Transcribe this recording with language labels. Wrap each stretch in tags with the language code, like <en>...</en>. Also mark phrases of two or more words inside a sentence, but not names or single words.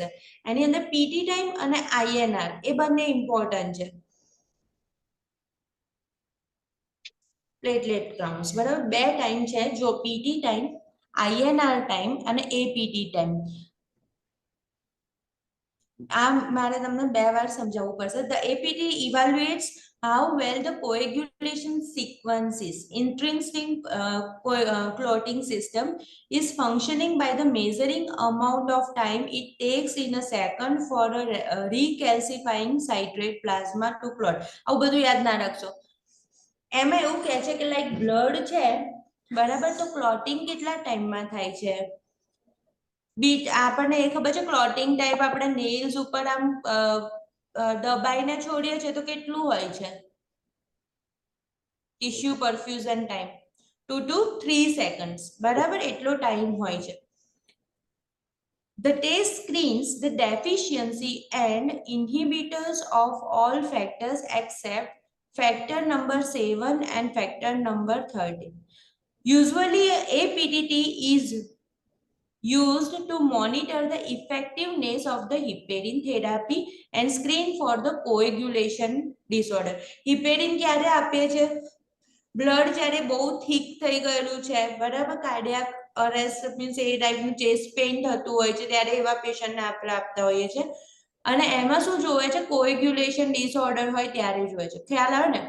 <gu>એની અંદર</gu> <en>PT time</en> <gu>અને INR એ બંને ઇમ્પોર્ટન્ટ છે.</gu> <en>platelet counts,</en> <gu>બરાબર. બે ટાઈમ છે જો</gu> <en>PT time, INR time</en> <gu>અને</gu> <en>APT time.</en> <gu>આ મારે તમને બે વાર સમજાવવું પડશે.</gu> <en>The APT evaluates how well the coagulation sequences intrinsic clotting system is functioning by the measuring amount of time it takes in a second for a recalcifying citrate plasma to clot.</en> <gu>આવું બધું યાદ ના રાખશો. એમાં એવું કહે છે કે</gu> <en>like blood</en> <gu>છે બરાબર, તો ક્લોટિંગ કેટલા ટાઈમમાં થાય છે? બીટ આપણને એ ખબર છે</gu> <en>clotting type</en> <gu>આપણે નેલ્સ ઉપર આમ દબાઈને છોડીએ છીએ તો કેટલું હોય છે</gu> <en>tissue perfusion time? 2 to 3 seconds,</en> <gu>બરાબર, એટલો ટાઈમ હોય છે.</gu> <en>The test screens the deficiency and inhibitors of all factors except factor number 7 and factor number 13. Usually APTT is used to monitor the effectiveness of the heparin therapy and screen for the coagulation disorder.</en> <gu>heparin ક્યારે આપીએ છે? બ્લડ જ્યારે બહુ થીક થઈ ગયેલું છે બરાબર,</gu> <en>cardiac arrest means</en> <gu>એ ટાઈપનું</gu> <en>chest pain</en> <gu>થતું હોય છે ત્યારે એવા પેશન્ટને આપણે આપતા હોઈએ છીએ. અને એમાં શું જોવે છે?</gu> <en>coagulation disorder</en> <gu>હોય ત્યારે જોવે છે. ખ્યાલ આવે ને?</gu>